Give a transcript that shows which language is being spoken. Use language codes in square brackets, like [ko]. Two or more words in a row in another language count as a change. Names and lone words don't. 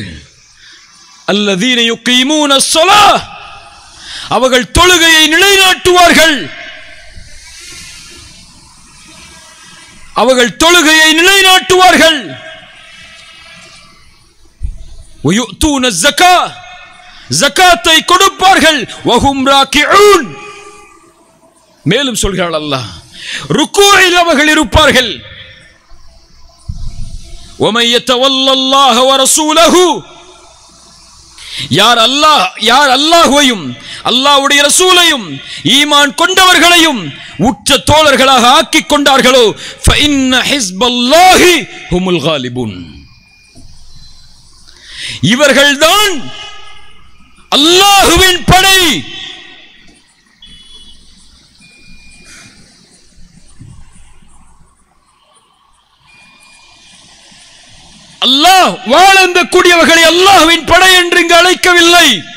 [ar] الذين يقيمون الصلاة, [ta] அவர்கள் தொழுகையை நிலைநாட்டுவார்கள், அவர்கள் தொழுகையை நிலைநாட்டுவார்கள். [ar] ويؤتون الزكاة, [ta] ஜகாத்தை கொடுப்பார்கள். [ar] وهم راكعون, [ta] மேலும் சொல்கிறார் அல்லாஹ், ருக்கூஇல் அவர்கள் இருப்பார்கள். [ar] وَمَن يَتَوَلَّ اللَّهَ وَرَسُولَهُ, [ta] யார் அல்லாஹ்வையும் அல்லாஹ்வுடைய ரசூலையும் ஈமான் கொண்டவர்களையும் உற்ற தோழர்களாக ஆக்கிக் கொண்டார்களோ [ar] فَإِنَّ حِزْبَ اللَّهِ هُمُ الْغَالِبُونَ, [ta] இவர்கள்தான் அல்லாஹ்வின் படை. அல்லாஹ் வாழ்ந்த கூடியவர்களை அல்லாஹ்வின் படை என்று இங்கு அழைக்கவில்லை.